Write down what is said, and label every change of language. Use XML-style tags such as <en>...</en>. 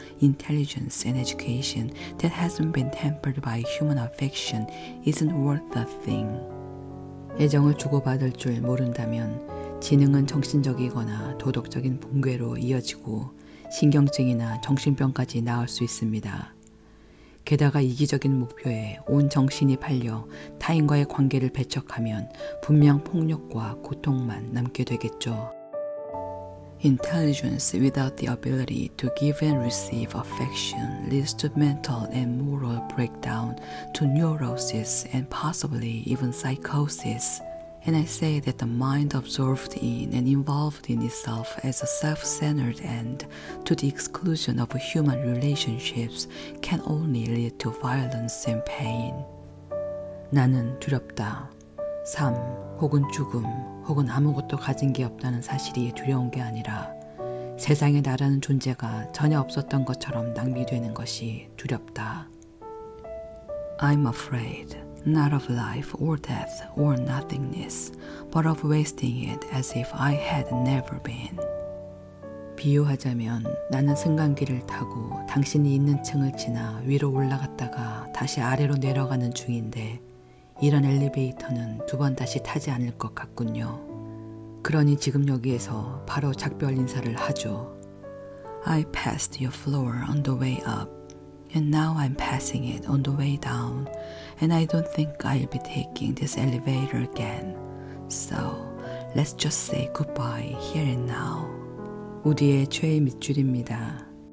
<en>Intelligence and education that hasn't been tempered by human affection isn't worth a thing.</en> <ko>애정을 주고받을 줄 모른다면 지능은 정신적이거나 도덕적인 붕괴로 이어지고 신경증이나 정신병까지 나을 수 있습니다. 게다가 이기적인 목표에 온 정신이 팔려 타인과의 관계를 배척하면 분명 폭력과 고통만 남게 되겠죠.</ko> <en>Intelligence without the ability to give and receive affection leads to mental and moral breakdown, to neurosis and possibly even psychosis. And I say that the mind absorbed in and involved in itself as a self-centered end to the exclusion of human relationships can only lead to violence and pain.</en> <ko>나는 두렵다. 삶 혹은 죽음 혹은 아무것도 가진 게 없다는 사실이 두려운 게 아니라 세상에 나라는 존재가 전혀 없었던 것처럼 낭비되는 것이 두렵다.</ko> <en>I'm afraid. Not of life or death or nothingness, but of wasting it as if I had never been.</en> <ko>비유하자면 나는 승강기를 타고 당신이 있는 층을 지나 위로 올라갔다가 다시 아래로 내려가는 중인데 이런 엘리베이터는 두 번 다시 타지 않을 것 같군요. 그러니 지금 여기에서 바로 작별 인사를 하죠.</ko> <en>I passed your floor on the way up. And now I'm passing it on the way down, and I don't think I'll be taking this elevator again. So, let's just say goodbye here and now.</en> <ko>우디의 최애 밑줄입니다.</ko>